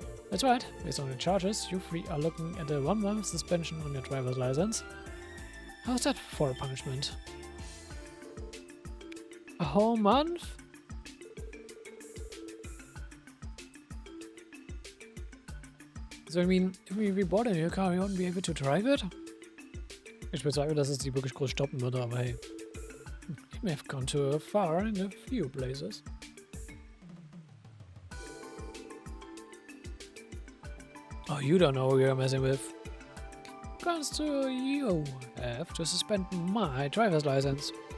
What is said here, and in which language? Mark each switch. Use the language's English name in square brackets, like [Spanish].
[English] That's right, based on the charges, you three are looking at a 1-month suspension on your driver's license. How's that for a punishment? A whole month? So, I mean, if we bought a new car, we wouldn't be able to drive it? [German] Ich bezweifle, dass es die wirklich groß stoppen würde, aber hey. [English] You may have gone too far in a few places. Oh, you don't know who you're messing with. Comes to you have to suspend my driver's license.